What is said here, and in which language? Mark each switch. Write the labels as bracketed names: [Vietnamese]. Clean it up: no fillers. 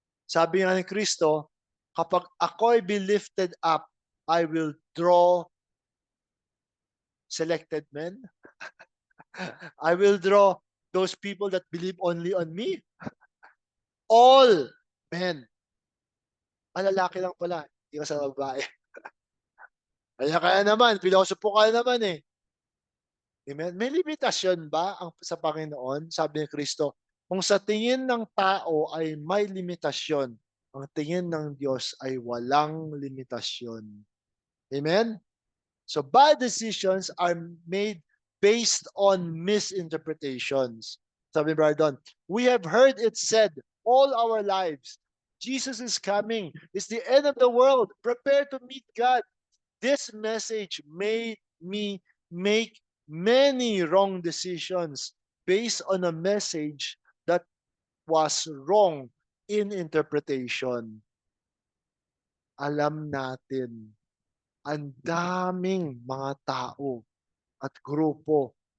[Filipino] Sabi nga ni Kristo, kapag ako'y [English] be lifted up, I will draw selected men. I will draw those people that believe only on me. All men. [Filipino] Ang lalaki lang pala, hindi ka sa babae. Kaya naman, pilosopo ka naman eh. Amen? May limitasyon ba sa Panginoon? Sabi ni Kristo, kung sa tingin ng tao ay may limitasyon, ang tingin ng Diyos ay walang limitasyon. Amen? [English] So bad decisions are made based on misinterpretations. [Filipino] Sabi ni [English] Brother Don, we have heard it said all our lives, Jesus is coming. It's the end of the world. Prepare to meet God. This message made me make many wrong decisions based on a message that was wrong in interpretation. [Filipino] Alam natin, ang daming mga tao at grupo.